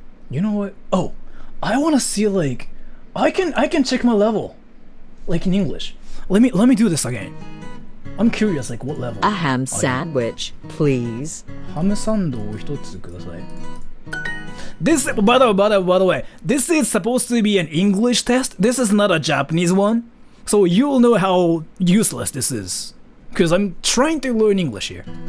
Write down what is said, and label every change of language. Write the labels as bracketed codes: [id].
[en] You know what? Oh, I want to see like I can check my level, like in English. Let me do this again. I'm curious, like what level? A ham sandwich, please. [ja] Ham sandoを一つください. [en] This, by the way, this is supposed to be an English test. This is not a Japanese one, so you'll know how useless this is. Because I'm trying to learn English here.